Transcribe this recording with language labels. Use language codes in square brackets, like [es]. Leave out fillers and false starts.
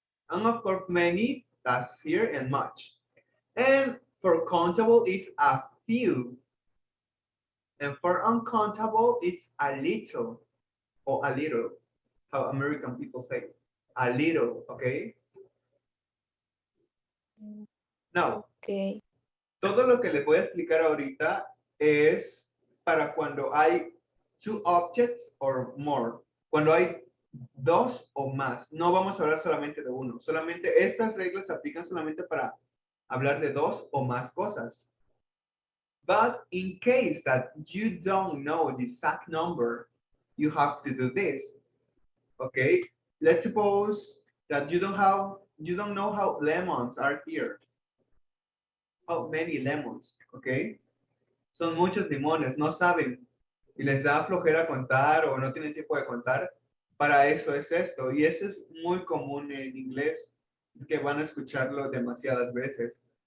[en] And of course, many, that's here, and much. And for countable, it's a few. And for uncountable, it's a little or a little, how American people say, a little, okay? Now, Okay. [es] todo lo que les voy a explicar ahorita es para cuando hay [en] 2 objects or more, [es] cuando hay 2 o más. No vamos a hablar solamente de uno, solamente estas reglas se aplican solamente para Hablar de dos o más cosas. [en] But in case that you don't know the exact number, you have to do this. Okay, let's suppose that you don't know how lemons are here. How many lemons, okay? [es] Son muchos limones, no saben y les da flojera contar o no tienen tiempo de contar. Para eso es esto, y eso es muy común en inglés, que van a escucharlo demasiadas veces.